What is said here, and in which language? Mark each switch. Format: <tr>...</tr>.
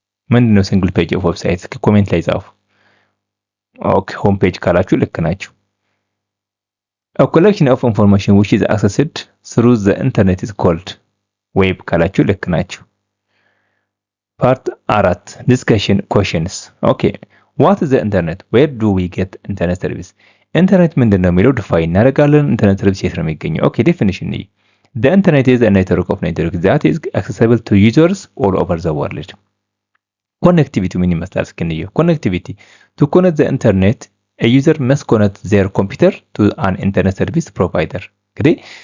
<am>ምንድነው single page of website? እስኪ ኮሜንት ላይ ጻፉ። ኦኬ ሆም ፔጅ ካላችሁ ልክ ናችሁ።</am> <en>A collection of information which is accessed through the internet is called web</en> <am>ካላችሁ ልክ ናችሁ። ፓርት 4</am> <en>discussion questions. okay what is the internet? where do we get internet service?</en> <am>ኢንተርኔት ምንድነው የሚለው ዲፋይን እናደርጋለን። ኢንተርኔት ሰርቪስ የት ነው የሚገኘው? ኦኬ ዴፊኒሽን ነው።</am> <en>the internet is a network of networks that is accessible to users all over the world.</en> <am>ኮኔክቲቪቲ ምን ይመስላል? እስኪ እንየው።</am> <en>ኮኔክቲቪቲ to connect the internet a user must connect their computer to an internet service provider. እንግዲህ</en>